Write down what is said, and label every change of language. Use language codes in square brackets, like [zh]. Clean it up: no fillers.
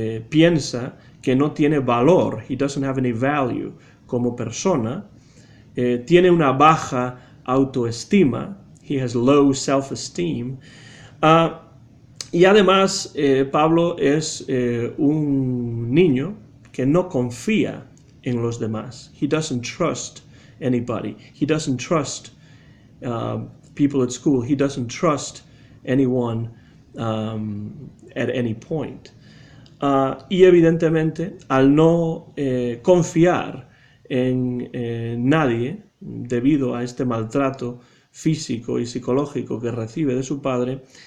[es] Piensa que no tiene valor, [en] he doesn't have any value [es] como persona, tiene una baja autoestima, [en] he has low self-esteem, [es] y además Pablo es un niño que no confía en los demás. [en] He doesn't trust anybody. He doesn't trust people at school. He doesn't trust anyone at any point. [es] Y evidentemente, al no confiar en nadie, debido a este maltrato físico y psicológico que recibe de su padre,